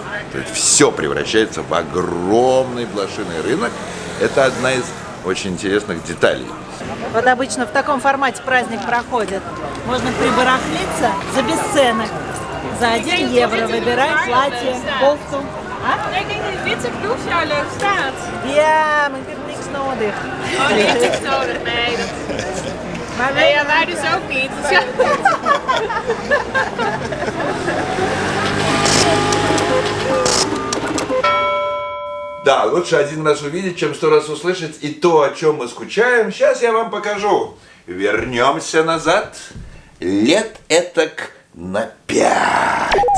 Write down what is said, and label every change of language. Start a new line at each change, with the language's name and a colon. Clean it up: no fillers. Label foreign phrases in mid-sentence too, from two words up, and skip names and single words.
Russian: То есть все превращается в огромный блошиный рынок. Это одна из очень интересных деталей. Вот обычно в таком формате праздник проходит. Можно прибарахлиться за бесценок. За 1 евро выбирай платье, кофту.
Dutch: Ik denk dat die witte blouse jou leuk staat. Ja, maar ik heb niks nodig. Oh, die heeft niks nodig. Nee, Maar nee, ja, wij dus ook niet. Dus ja.
Russian: Да, лучше один раз увидеть, чем 100 раз услышать. И то, о чем мы скучаем, сейчас я вам покажу. Вернемся назад. Лет этак на 5.